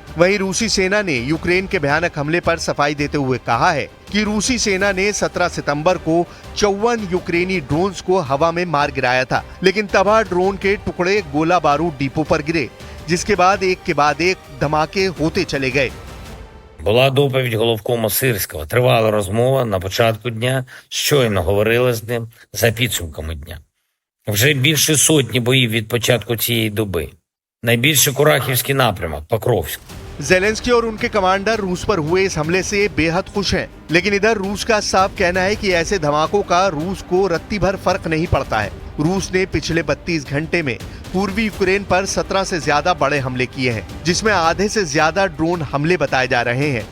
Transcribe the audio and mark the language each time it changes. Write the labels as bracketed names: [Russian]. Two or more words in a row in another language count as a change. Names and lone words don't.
[Hindi] वहीं रूसी सेना ने यूक्रेन के भयानक हमले पर सफाई देते हुए कहा है कि रूसी सेना ने 17 सितंबर को 54 यूक्रेनी ड्रोन्स को हवा में मार गिराया था, लेकिन तबाह ड्रोन के टुकड़े गोला बारूद डिपो पर गिरे, जिसके बाद एक धमाके होते चले गए। [Ukrainian] Була доповідь головкома Сирського. Тривала розмова на початку дня. Щойно говорили з ним за підсумками дня. Вже більше сотні боїв від початку цієї доби. Найбільше Курахівський напрямок, Покровськ. [Hindi] जेलेंस्की और उनके कमांडर रूस पर हुए इस हमले से बेहद खुश हैं, लेकिन इधर रूस का साफ कहना है कि ऐसे धमाकों का रूस को रत्ती भर फर्क नहीं पड़ता है। रूस ने पिछले 32 घंटे में पूर्वी यूक्रेन पर 17 से ज्यादा बड़े हमले किए हैं, जिसमें आधे से ज्यादा ड्रोन हमले बताए जा रहे हैं।